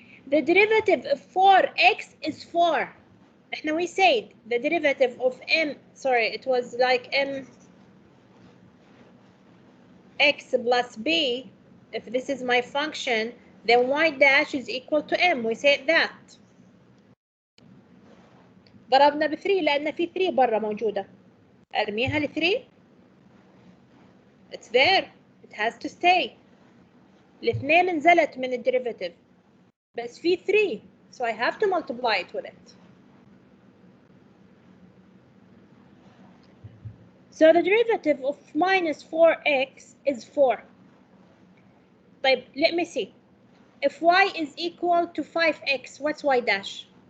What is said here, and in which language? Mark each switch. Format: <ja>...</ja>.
<en>The derivative of 4x is 4. احنا we said the derivative of it was like x plus b. If this is my function, then y dash is equal to m. We said that.</en> <ar>ضربنا ب 3 لأن في 3 برا موجودة. أرميها ل 3.</ar> <en>It's there. It has to stay.</en> <ar>الاثنين نزلت من الديريفاتيف. بس في 3.</ar> <en>So I have to multiply it with it. So the derivative of -4x is 4. طيب, let me see. If y is equal to 5x, what's y dash?</en>